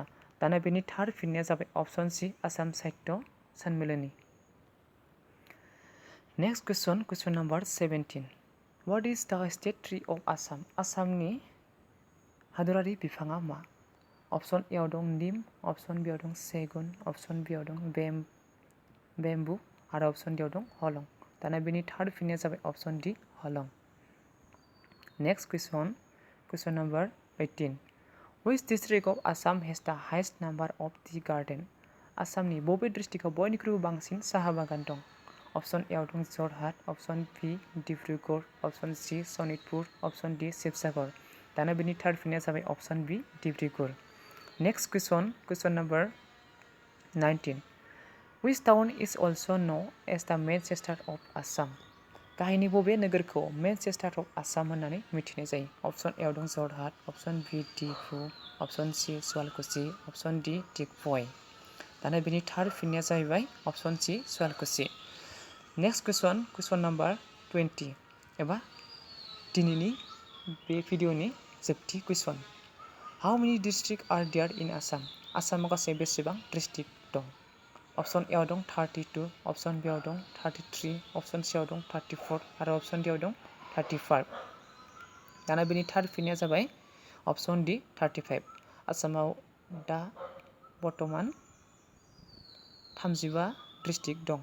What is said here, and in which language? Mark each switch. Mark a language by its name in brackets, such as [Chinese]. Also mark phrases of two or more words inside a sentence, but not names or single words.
[Bodo] दाना बेनि थार फिननाया जाबाय [English] Option C [Bodo] आसाम साहित्य सन्मेलनी. [English] Next question, question number 17. What is the state tree of Assam? [Bodo] आसामनि हादरारि बिफाङा मा? [English] Option A [Bodo] आव दं निम, [English] Option B [Bodo] आव दं सेगुन, [English] Option B [Bodo] आव दं बेम्बु आरो [English] Option D [Bodo] आव दं हलं. दाना बेनि थार फिननाया जाबाय [English] Option D [Bodo] हलं. [English] Next question, question number 18. Which district of Assam has the highest number of tea garden? [Bodo] आसामनि बबे डिस्ट्रिक्टआव बयनिख्रुइबो बांसिन साहा बागान दं? [English] Option A [Bodo] आव दं जरहाट, [English] Option B [Bodo] डिब्रुगड़, [English] Option C [Bodo] सनितपुर, [English] Option D [Bodo] शिवसागर. दाना बेनि थार फिननाया जाबाय [English] Option B [Bodo] डिब्रुगड़. [English] Next question, question number 19. Which town is also known as the Manchester of Assam? [Bodo] गाहायनि बबे नोगोरखौ [English] Manchester of Assam [Bodo] होननानै मिथिनाय जायो? [English] Option A [Bodo] आव दं जरहाट, [English] Option B [Bodo] डिफु, [English] Option C [Bodo] सुवालकुसि, [English] Option D [Bodo] दिग्बय. दाना बेनि थार फिननाया जाहैबाय [English] Option C [Bodo] सुवालकुसि. [English] Next question, question number 20 [Bodo] एबा दिनैनि बे भिडिअनि जोबथि [English] question. How many districts are there in Assam? [Bodo] आसामाव गासै बेसेबां डिस्ट्रिक्ट दं? [English] Option A [Bodo] आव दं 32, [English] Option B [Bodo] आव दं 33, [English] Option C [Bodo] आव दं 34 आरो [English] Option D [Bodo] आव दं 35. दाना बेनि थार फिननाया जाबाय [English] Option D [Bodo] 35. आसामाव दा बर्तमान 35 डिस्ट्रिक्ट दं.